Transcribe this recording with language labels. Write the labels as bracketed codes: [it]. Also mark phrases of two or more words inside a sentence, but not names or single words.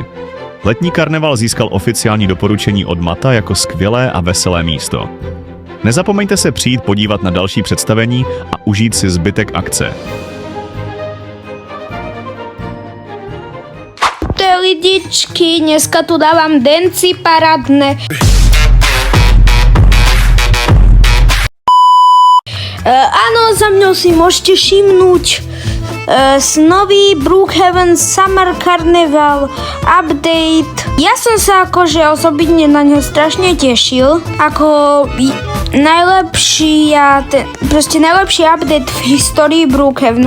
[cs] Letní karneval získal oficiální doporučení od Mata jako skvělé a veselé místo. Nezapomeňte se přijít podívat na další představení a užít si zbytek akce. [sk] Lidičky, dneska tu dávam denci parádne. Áno, za mňou si môžete všimnúť nový Brookhaven Summer Carnival update. Ja som sa akože osobitne na ňo strašne tešil, ako najlepší update v histórii Brookhavenu.